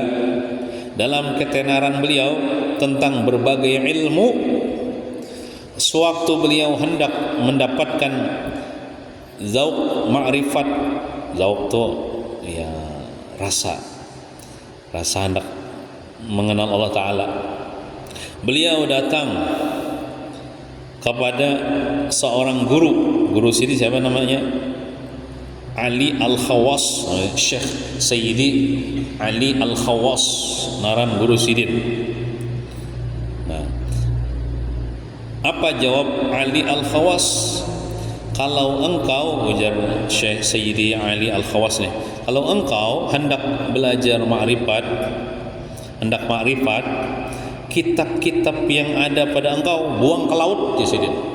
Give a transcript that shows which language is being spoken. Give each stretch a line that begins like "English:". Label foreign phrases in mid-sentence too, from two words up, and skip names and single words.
Indonesian: Dalam ketenaran beliau tentang berbagai ilmu, sewaktu beliau hendak mendapatkan zauq ma'rifat, zauq itu ya rasa hendak mengenal Allah Ta'ala, beliau datang kepada seorang guru sini, siapa namanya?
Banjar: Ali Al-Khawas, Syekh Sayyidi Ali Al-Khawas, naran guru sidin.
Indonesian: Nah, apa jawab Ali Al-Khawas kalau engkau, ujar Syekh Sayyidi Ali Al-Khawas nih, kalau engkau hendak belajar ma'rifat, kitab-kitab yang ada pada engkau buang ke laut, ya Sidin.